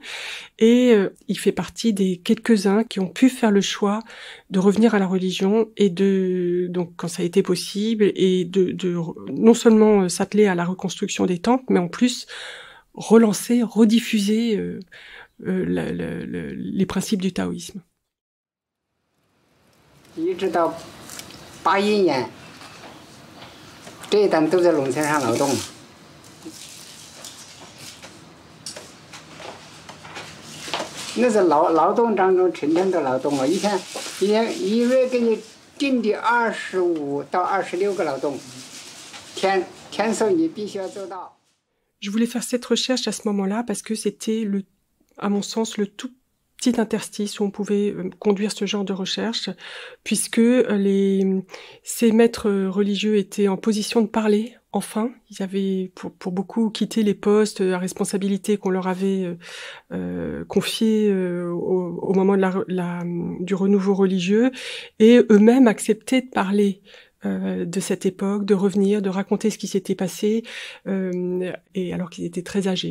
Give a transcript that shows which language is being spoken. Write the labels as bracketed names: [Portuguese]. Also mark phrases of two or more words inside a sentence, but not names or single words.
[French] Et il fait partie des quelques-uns qui ont pu faire le choix de revenir à la religion et donc quand ça a été possible, et de non seulement s'atteler à la reconstruction des temples, mais en plus relancer, rediffuser les principes du taoïsme. [Chinese] 一直到81年，这一代都在农村上劳动。那是劳动当中成天的劳动啊！一天一月给你定的25到26个劳动，天数你必须要做到。 [French] Je voulais faire cette recherche à ce moment-là parce que c'était, à mon sens, le tout petit interstice où on pouvait conduire ce genre de recherche, puisque ces maîtres religieux étaient en position de parler. Enfin, ils avaient pour beaucoup quitté les postes à responsabilité qu'on leur avait confiés au moment du renouveau religieux, et eux-mêmes acceptaient de parler de cette époque, de revenir, de raconter ce qui s'était passé, et alors qu'ils étaient très âgés.